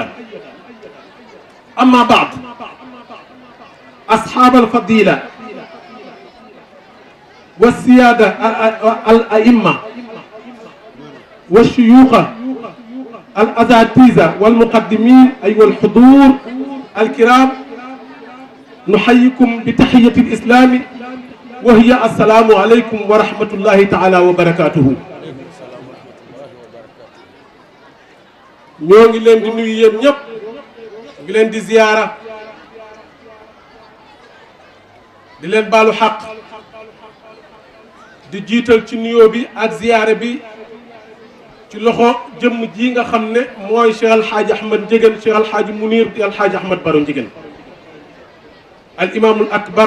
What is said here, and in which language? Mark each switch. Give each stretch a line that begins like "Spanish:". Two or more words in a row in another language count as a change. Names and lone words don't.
Arabic: أما بعد، أصحاب الفضيلة والسيادة الأئمة والشيوخ الأساتذة والمقدمين أيها الحضور الكرام، نحييكم بتحية الإسلام وهي السلام عليكم ورحمة الله تعالى وبركاته.
Wolof: ñoo ngi leen di nuyu yéen ñëpp ngi leen di ziyaara di leen baalu xaq di jiital ci nuyoo bi ak ziyaara bi ci loxo jëmm ji nga xam ne mooy Cheikh El Hadj Ahmed Ndiéguène, Cheikh El Hadj Mounir di El Hadj Ahmed Baro Ndiéguène
Arabic: الإمام الأكبر.